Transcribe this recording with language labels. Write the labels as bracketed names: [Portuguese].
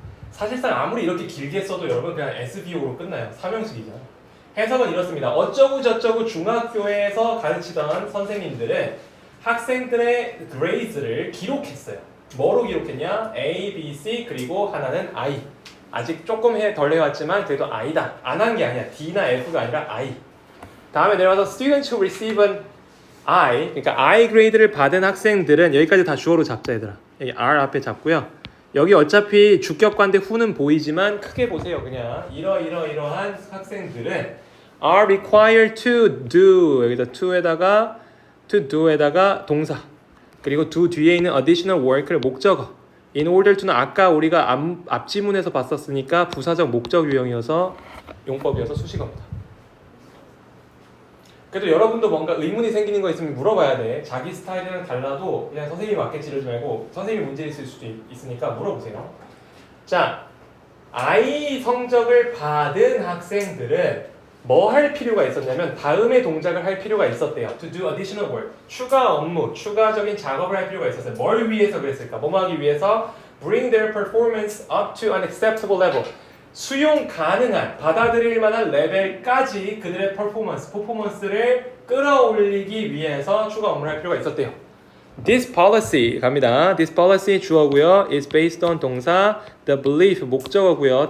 [Korean] 사실상 아무리 이렇게 길게 써도 여러분 그냥 SVO로 끝나요. 삼형식이죠. 해석은 이렇습니다. 어쩌고 저쩌고 중학교에서 가르치던 선생님들은 학생들의 grades를 기록했어요. 뭐로 기록했냐? A, B, C 그리고 하나는 I. 아직 조금 덜 해왔지만 그래도 I다. 안 한 게 아니야. D나 F가 아니라 I. 다음에 내려와서 [English] students who receive an I, [Korean] 그러니까 I grade를 받은 학생들은 여기까지 다 주어로 잡자 얘들아. 여기 R 앞에 잡고요. 여기 어차피 주격관대 who는 보이지만 크게 보세요. 그냥 이러한 학생들은 [English] are required to do [Korean] 여기다 to do에다가 동사 그리고 do 뒤에 있는 [English] additional work [Korean] 를 목적어 [English] in order to [Korean] 는 아까 우리가 앞지문에서 봤었으니까 부사적 목적 유형이어서 용법이어서 수식어입니다. 그래도 여러분도 뭔가 의문이 생기는 거 있으면 물어봐야 돼. 자기 스타일이랑 달라도 그냥 선생님이 맞게 지르지 말고 선생님이 문제 있을 수도 있으니까 물어보세요. 자, I 성적을 받은 학생들은 뭐 할 필요가 있었냐면 다음의 동작을 할 필요가 있었대요. [English] To do additional work. [Korean] 추가 업무, 추가적인 작업을 할 필요가 있었어요. 뭘 위해서 그랬을까? 뭐 하기 위해서? [English] Bring their performance up to an acceptable level. [Korean] 수용 가능한, 받아들일 만한 레벨까지 그들의 퍼포먼스를 끌어올리기 위해서 추가 업무를 할 필요가 있었대요. [English] This policy [Korean] 갑니다. [English] This policy [Korean] 주어고요. [English] is based on 동사, the belief [Korean] 목적어고요.